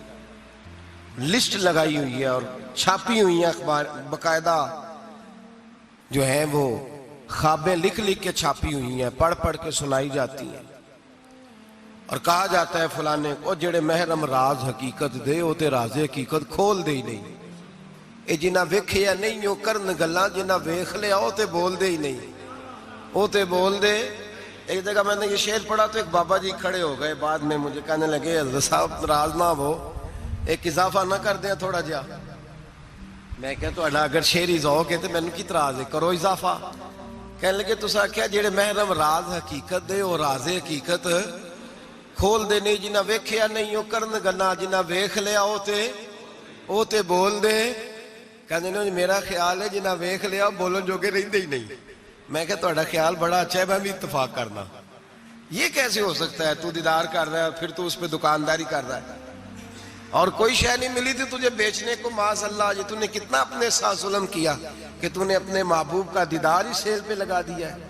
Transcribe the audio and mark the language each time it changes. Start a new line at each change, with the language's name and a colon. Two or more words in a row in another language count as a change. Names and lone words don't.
Urdu: لسٹ لگائی ہوئی ہے اور چھاپی ہوئی ہیں اخبار، باقاعدہ جو ہیں وہ خوابیں لکھ لکھ کے چھاپی ہوئی ہیں، پڑھ پڑھ کے سنائی جاتی ہیں، اور کہا جاتا ہے فلانے کو
Punjabi: جڑے محرم راز حقیقت دے وہ تے راز حقیقت کھول دے ہی نہیں۔ اے جنہ ویکھیا نہیں وہ کرن گلاں، جنہ ویکھ لیا وہ تے بول دے ہی نہیں، وہ تے بول دے۔
Urdu: ایک جگہ میں نے یہ شعر پڑھا تو ایک بابا جی کھڑے ہو گئے، بعد میں مجھے کہنے لگے حضرت صاحب ناراض نہ ہو، ایک اضافہ نہ کر دیں تھوڑا جہا۔ میں کہا تو اگر شعری ذوق ہے تو
Punjabi: مینوں کی اعتراض ہے،
Urdu: کرو اضافہ۔ کہنے لگے
Punjabi: تساں کیا جڑے محرم راز حقیقت دے وہ راز حقیقت کھول دے نہیں، جنہ ویکھیا نہیں وہ کرن گلاں، جنہ ویکھ لیا وہ تے بول دے۔ کہنے نے میرا خیال ہے جنہ ویکھ لیا بولن جوگے رہندے ہی نہیں۔ میں کہا تہاڈا خیال بڑا اچھا ہے، میں بھی اتفاق کرنا۔
Urdu: یہ کیسے ہو سکتا ہے؟ تو دیدار کر رہا ہے پھر تو اس پہ دکانداری کر رہا ہے، اور کوئی شے نہیں ملی تھی تجھے بیچنے کو، معاذ اللہ۔ یہ تو نے کتنا اپنے ساتھ ظلم کیا کہ تو نے اپنے محبوب کا دیدار ہی سیل پہ لگا دیا ہے۔